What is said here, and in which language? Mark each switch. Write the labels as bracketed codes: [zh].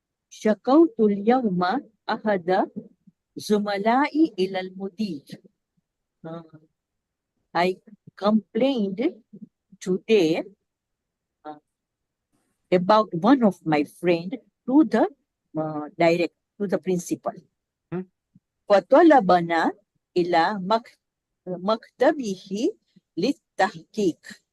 [ar] شكوت اليوم أحد زملائي إلى المدير. [en] I complained today about one of my friend to the principal. [ar] فطلبنا إلى مكتبه للتحقيق.